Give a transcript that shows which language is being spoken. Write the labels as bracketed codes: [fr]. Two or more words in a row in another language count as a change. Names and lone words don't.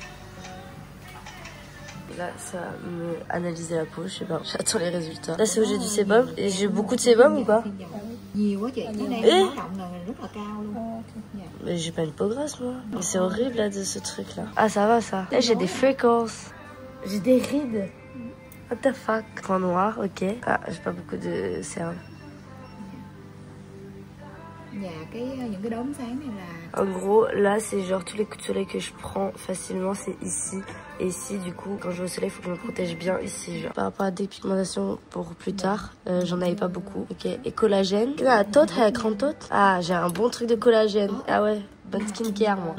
[fr] Là, ça me analyser la peau, je sais pas. J'attends les résultats. Là, c'est où j'ai du sébum. Et j'ai beaucoup de sébum ou pas? Mais j'ai pas une peau grasse, moi. Mais c'est horrible, là, de ce truc-là. Ah, ça va, ça. Là, j'ai des freckles. J'ai des rides. [en] What the fuck? [fr] Point noir, ok. Ah, j'ai pas beaucoup de cernes. [vi] những cái đốm sáng này là... [fr] En gros, là, c'est genre tous les coups de soleil que je prends facilement, c'est ici. Et ici, du coup, quand je vais au soleil, il faut que je me protège bien ici. Genre. Par rapport à la dépigmentation pour plus tard, j'en avais pas beaucoup. Ok, et collagène. Ah, j'ai un bon truc de collagène. Ah ouais. Bonne skincare, moi.